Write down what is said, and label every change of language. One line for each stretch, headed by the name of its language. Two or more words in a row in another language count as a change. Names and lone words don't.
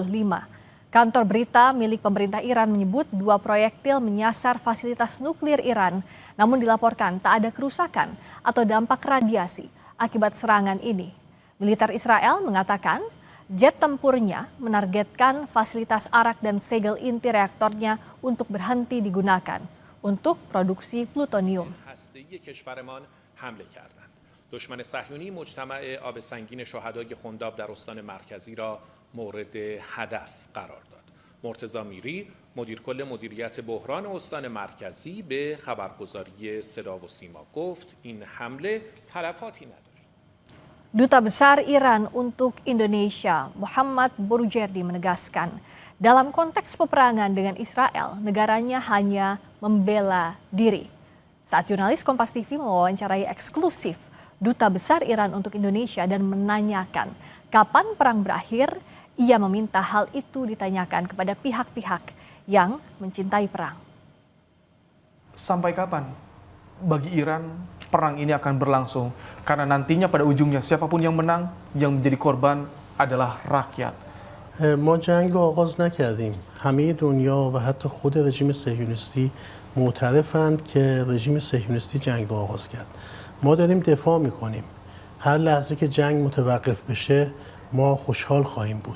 Indonesian: Kantor berita milik pemerintah Iran menyebut 2 proyektil menyasar fasilitas nuklir Iran, namun dilaporkan tak ada kerusakan atau dampak radiasi akibat serangan ini. Militer Israel mengatakan jet tempurnya menargetkan fasilitas Arak dan segel inti reaktornya untuk berhenti digunakan untuk produksi plutonium.
Persian: حمله کردند. دشمن صهیونی مجتمع آب سنگین شهدای خنداب در استان مرکزی را مورد هدف قرار داد. مرتضی میری، مدیر کل مدیریت بحران استان مرکزی به خبرگزاری صدا و سیما گفت این حمله تلفاتی نداشت.
Indonesian: Duta Besar Iran untuk Indonesia, Muhammad Borujerdi, menegaskan, dalam konteks peperangan dengan Israel, negaranya hanya membela diri. Saat jurnalis Kompas TV mewawancarai eksklusif Duta Besar Iran untuk Indonesia dan menanyakan kapan perang berakhir, ia meminta hal itu ditanyakan kepada pihak-pihak yang mencintai perang. Sampai kapan bagi Iran perang ini akan berlangsung? Karena nantinya pada ujungnya siapapun yang menang, yang menjadi korban adalah rakyat.
Persian: ما جنگ رو آغاز نکردیم. همه دنیا و حتی خود رژیم صهیونیستی معترفند که رژیم صهیونیستی جنگ رو آغاز کرد. ما داریم دفاع میکنیم. هر لحظه که جنگ متوقف بشه ما خوشحال خواهیم بود.